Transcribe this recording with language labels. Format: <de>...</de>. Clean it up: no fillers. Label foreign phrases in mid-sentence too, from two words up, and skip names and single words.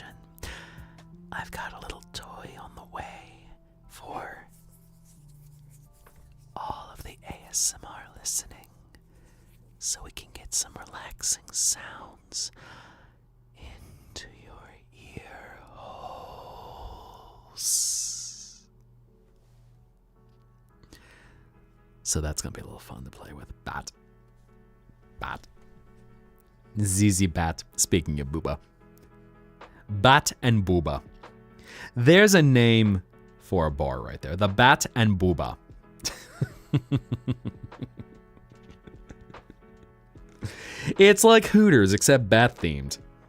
<en>I've got a little toy on the way for all of the ASMR listening, so we can get some relaxing sounds into your ear holes. So that's gonna be a little fun to play with. Bat. ZZ Bat, speaking of Booba. Bat and Booba. There's a name for a bar right there. The Bat and Booba. It's like Hooters, except bat themed.</en>